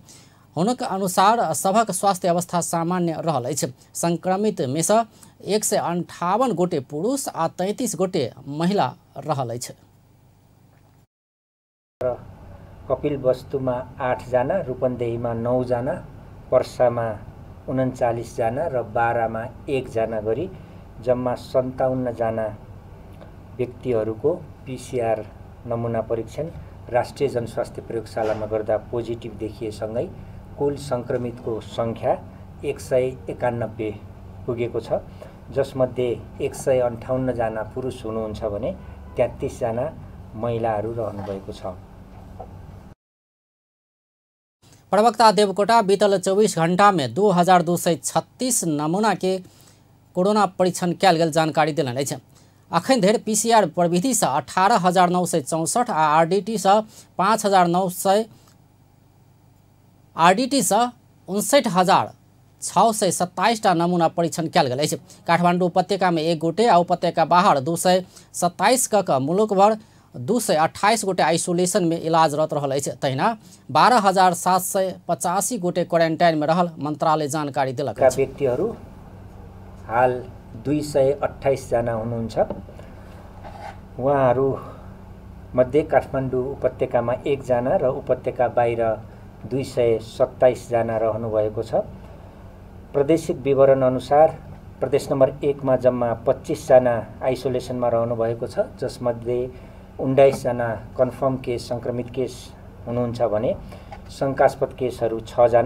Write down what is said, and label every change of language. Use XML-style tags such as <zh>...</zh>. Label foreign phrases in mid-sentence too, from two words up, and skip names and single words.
<mai>हुनक अनुसार सभक स्वास्थ्य अवस्था सामान्य रहल अछि। संक्रमित में से 158 गोटे पुरुष आ 33 गोटे महिला रहल अछि।</mai> <ne>कपिलवस्तु में 8 जना, रूपन्देही में 9 जना, पर्सा में 39 जना र बारा में 1 जना गरी जम्मा 57 जना व्यक्तिहरूको पीसीआर नमूना परीक्षण राष्ट्रिय जनस्वास्थ्य प्रयोगशाला में गर्दा पोजिटिभ देखिएसँगै कुल संक्रमित को संख्या 191 पुगेको छ, जसमध्ये 158 जना पुरुष हुनुहुन्छ भने 33 जना महिलाहरू रहनुभएको छ।</ne> <mai>प्रवक्ता देवकोटा बीतल 24 घंटा में 2236 नमूना के कोरोना परीक्षण कयल गेल जानकारी देलनि अछि। अखन धरि पीसीआर प्रविधि से 18,964 आ आरडीटी से 59,627 टा नमूना परीक्षण कयल गेल अछि। काठमांडू उपत्यका में 1 गोटे आ उपत्यका बाहर 227 क मुलुक भर 228 गोटे आइसोलेशन में इलाजरत रहल अछि। तहिना 12,785 गोटे क्वारेन्टाइन में रहल मंत्रालय जानकारी देलक अछि।</mai> <ne>व्यक्तिहरू हाल 228 जना हुनुहुन्छ। उहाँहरू मध्ये काठमाडौँ उपत्यकामा 1 जना र उपत्यका बाहिर 227 जना रहनुभएको छ। प्रादेशिक विवरण अनुसार प्रदेश नम्बर 1 मा जम्मा 25 जना आइसोलेसनमा रहनुभएको छ, जसमध्ये 19 जना</ne> <en>confirm case</en> <ne>संक्रमित केस हुनुहुन्छ भने शंकास्पद केसहरू 6 जना।</ne>